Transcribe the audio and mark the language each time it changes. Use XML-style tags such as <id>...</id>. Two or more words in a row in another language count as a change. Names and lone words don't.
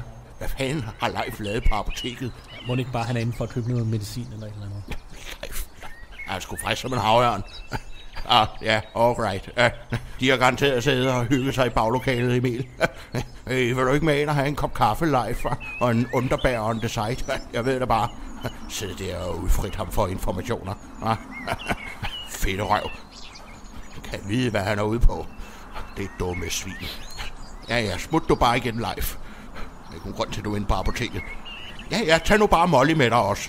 <da>Hvad fanden har live lavet på apoteket? Må det ikke bare, han er inde for at købe noget medicin eller et eller andet? Live. Jeg er sgu frisk som en havørn. Ja, alright. De har garanteret siddet og hygget sig i baglokalet, Emil. Vil du ikke med ind og have en kop kaffe live og en underbær</da> <en>on the side?</en> <da>Jeg ved det bare. Sid der og udfrit ham for informationer. Fedt røv. Du kan vide, hvad han er ude på. Det er dumme svin. Ja, smut du bare igen live. Det er ikke nogen grund til, at du er inde på apoteket. Ja, tag nu bare Molly med dig også.</da>